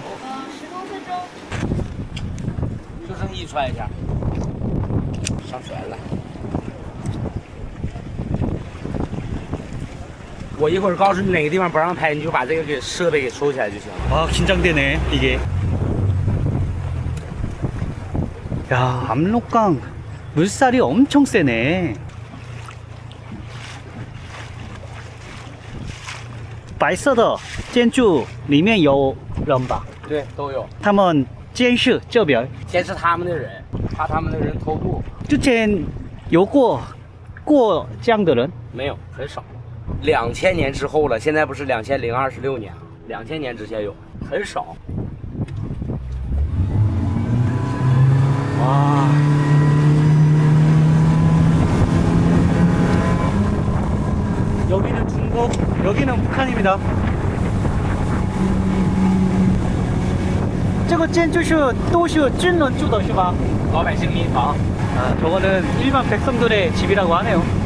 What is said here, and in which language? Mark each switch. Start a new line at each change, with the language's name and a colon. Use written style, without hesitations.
Chinese: 10多分钟。就剩一穿一下，上船了。我一会儿告诉你哪个地方不让拍，你就把这个给设备给收起来就行了。
Korean: 아, 긴장되네 이게. 야, 압록강 물살이 엄청 세네.
Chinese: 白色的建筑里面有人吧？对，都有。他们监视这边。监视他们的人，怕他们的人偷渡。之前有过这样的人？没有，很少。 2000年之后了，现在不是2026年，2000年之前有，很少。
Korean: 와. 여기는 중국, 여기는 북한입니다.
Chinese: 这个建筑是都是军人住的是吧？老百姓民房。
Korean: 아, 저거는 일반 백성들의 집이라고 하네요.